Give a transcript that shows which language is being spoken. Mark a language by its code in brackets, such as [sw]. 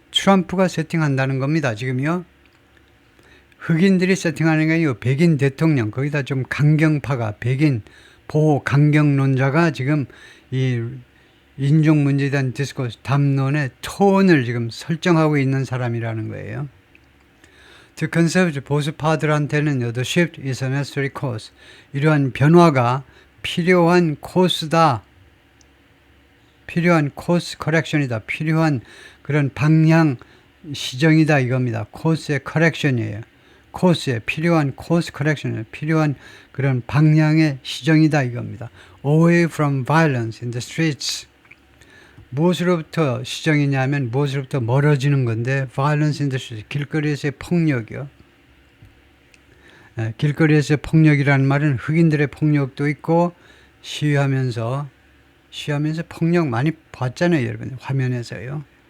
[ko] 트럼프가 세팅한다는 겁니다. 지금요. 흑인들이 세팅하는 게 아니고 백인 대통령, 거기다 좀 강경파가, 백인 보호 강경론자가 지금 이 인종 문제에 대한 디스코스, 담론의 톤을 지금 설정하고 있는 사람이라는 거예요. 즉, 컨servative 보수파들한테는 [en] the shift is a necessary course. [ko] 이러한 변화가 필요한 코스다. 필요한 코스 커렉션이다. 필요한 그런 방향 시정이다 이겁니다. 코스의 커렉션이에요. 코스에 필요한 코스 커렉션이에요. 필요한 그런 방향의 시정이다 이겁니다. [en] Away from violence in the streets. [ko] 무엇으로부터 시정이냐면 무엇으로부터 멀어지는 건데 [en] violence in the streets. [ko] 길거리에서의 폭력이요. 길거리에서의 폭력이라는 말은 흑인들의 폭력도 있고 시위하면서 폭력 많이 봤잖아요, 여러분. 화면에서요.